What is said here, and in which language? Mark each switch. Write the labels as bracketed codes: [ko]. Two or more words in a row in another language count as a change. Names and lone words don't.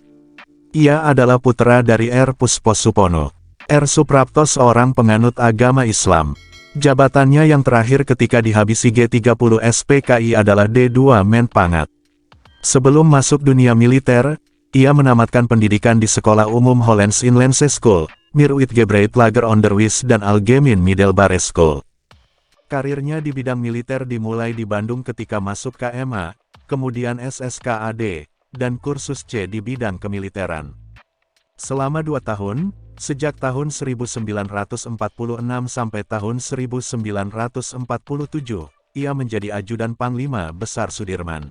[id] Ia adalah putra dari R. Pusposupono. R. Suprapto seorang penganut agama Islam. Jabatannya yang terakhir ketika dihabisi G30 SPKI adalah D2 Menpangat. Sebelum masuk dunia militer, ia menamatkan pendidikan di Sekolah Umum Hollands Inlandse School, Meerutgebreid Lager Onderwijs dan Algemeen Middelbare School. Karirnya di bidang militer dimulai di Bandung ketika masuk KMA, kemudian SSKAD, dan kursus C di bidang kemiliteran. Selama 2 tahun, sejak tahun 1946 sampai tahun 1947, ia menjadi ajudan Panglima Besar Sudirman.